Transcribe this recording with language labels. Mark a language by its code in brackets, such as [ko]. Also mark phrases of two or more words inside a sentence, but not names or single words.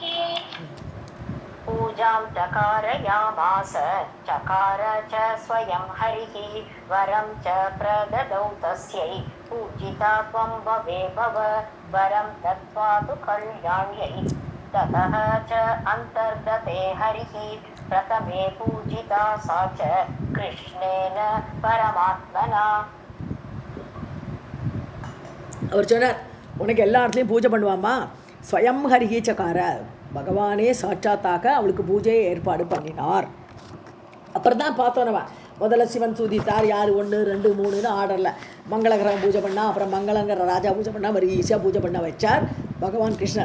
[sa] पूजां चकारयामास चकार च स्वयं हरिः वरं च प्रददौ तस्यै पूजिता त्वं भवे भव वरं दत्त्वा तु कल्याण्यै ततः च अन्तर्गते हरिः प्रथमे पूजिता सा च कृष्णेन परमात्मना. [ta] அவர் சொன்னார், உனக்கு எல்லா இடத்துலையும் பூஜை பண்ணுவாம்மா, [sa] स्वयं हरिः चकार, [ta] பகவானே சாட்சாத்தாக அவளுக்கு பூஜையை ஏற்பாடு பண்ணினார். அப்புறம் தான் பார்த்தோம் நம்ம, முதல்ல சிவன் சூதித்தார், யார் 1 2 3ன்னு ஆர்டரில் மங்களகரம் பூஜை பண்ணால், அப்புறம் மங்களங்கிற ராஜா பூஜை பண்ணால், மறு ஈஸியாக பூஜை பண்ண வச்சார் பகவான் கிருஷ்ணன்.